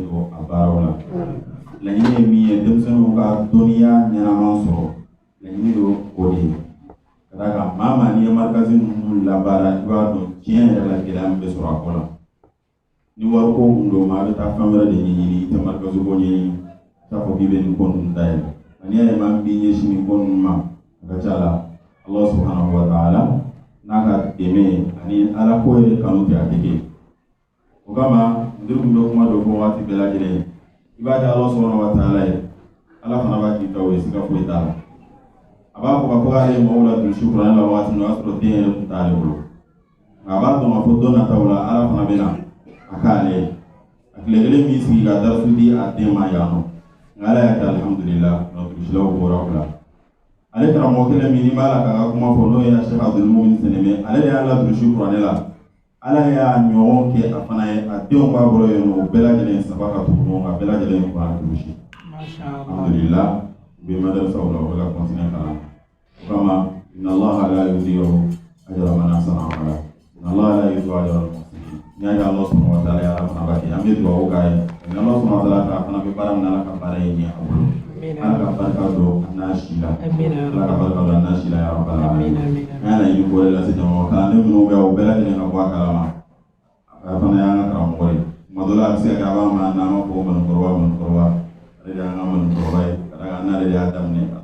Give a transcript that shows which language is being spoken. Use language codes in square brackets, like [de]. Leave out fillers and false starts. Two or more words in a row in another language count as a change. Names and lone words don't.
[bm] don a baaraw la laɲini ye min ye denmisɛnninw ka dɔnniya ɲɛnama sɔrɔ laɲini don o de ye ka d'a kan maa n'i ye marikasi ninnu labaara i b'a dɔn tiɲɛ yɛrɛ la gɛlɛya min bɛ sɔrɔ a ko la ni wari ko kun don maa bɛ taa fɛn wɛrɛ de ɲɛɲini i tɛ marikasi ko ɲɛɲini i t'a fɔ k'i bɛ nin ko ninnu dayɛlɛ n'i y'a ye maa min b'i ɲɛsin nin ko ninnu ma a ka ca la [ar] الله سبحانه وتعالى [bm] n'a ka dɛmɛ ani ala ko yɛrɛ kanu tɛ a tɛ kɛ o kama n tun bɛ kuma dɔ fɔ waati bɛɛ lajɛlen i b'a di [ar] الله سبحانه وتعالى [bm] ye ala fana b'a k'i ta o ye siga foyi t'a la a b'a fɔ ka fɔ k'ale ye mɔgɔw la durusi kuranɛ la waati min o y'a sɔrɔ den yɛrɛ tun t'ale bolo nka a b'a dɔn k'a fɔ don nataw la ala fana bɛ na a k'ale ye a tile kelen min sigi ka darasu di a den ma yan nɔ nka ala y'a kɛ alhamdulillah durusilaw bɔra o la ale karamɔgɔ kelen min n'i b'a la k'a ka kuma fɔ n'o ye Sheikh Abdul Mumin Seneme ale de y'a la durusi kuranɛ la ala y'a ɲɔgɔn kɛ a fana ye a denw b'a bolo yen nɔ o bɛɛ lajɛlen saba ka tugu ɲɔgɔn kan bɛɛ lajɛlen ye kuranɛ durusi alhamdulillah u bɛ madrasaw la u bɛ ka continuer kalan o kama [ar] إن الله لا يضيع أجر من أحسن عملا إن الله لا يضيع أجر المحسنين [bm] n'i y'a ye [ar] الله سبحانه وتعالى [bm] y'a fana b'a kɛ an bɛ dugawu k'a ye [ar] الله سبحانه وتعالى [bm] a fana bɛ baara min na ala ka baara ye ɲɛ a bolo ala ka barika don a n'a si la ala ka barika don a n'a si la [ar] يا رب العالمين [bm] an y'a laɲini ko de lase jama ma kalanden minnu bɛ o bɛɛ lajɛlen ka bɔ a kalama a fana y'an ka karamɔgɔ ye tuma dɔ la a bɛ se ka kɛ a b'a ma n'an b'a fɔ manukɔrɔba ale de y'an ka manukɔrɔba ye ka d'a kan n'ale de y'a daminɛ a